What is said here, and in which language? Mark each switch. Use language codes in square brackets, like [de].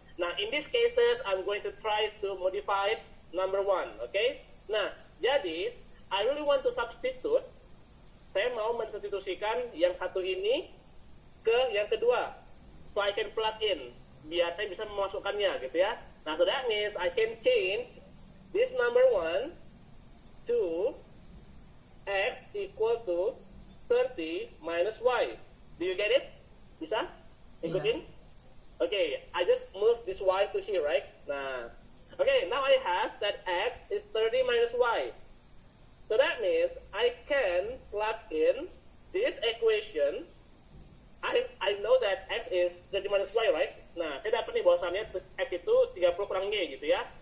[en] Nah, in these cases, I'm going to try to modify number 1, okay? Nah, [id] jadi, [en] I really want to substitute. [id] Saya mau mensubstitusikan yang satu ini ke yang kedua. [en] So, I can plug in. [id] Biar saya bisa memasukkannya, gitu ya. [en] Nah, so that means I can change this number 1 to x equal to 30 minus y. Do you get it? [id] Bisa? Ikutin? [en] Okay, I just move this y to here, right? Nah, okay, now I have that x is 30 minus y. So that means I can plug in equation, I know that x is 30 minus y, right? [id] Nah, saya dapat nih bahwasannya x itu 30 kurang y gitu ya.